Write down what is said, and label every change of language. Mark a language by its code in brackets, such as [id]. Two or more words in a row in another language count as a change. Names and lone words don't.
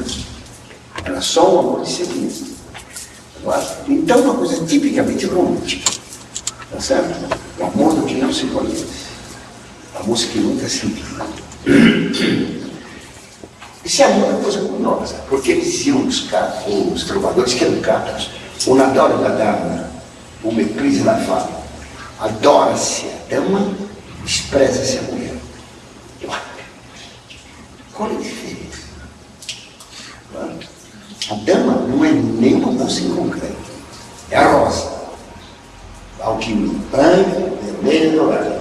[pt] Era só um amor de sentimento. Então, uma coisa tipicamente romântica. Tá certo? O amor do que não se conhece. O amor que nunca se viu. Esse amor é uma coisa curiosa, porque eles diziam, os trovadores que eram cátaros, [fr] on adora la dama, o méprise la femme. [pt] Adora-se a dama, despreza-se a mulher. Qual é a diferença? A dama não é nenhuma moça em concreto. É a rosa. Alquimia branca, vermelha e dourada.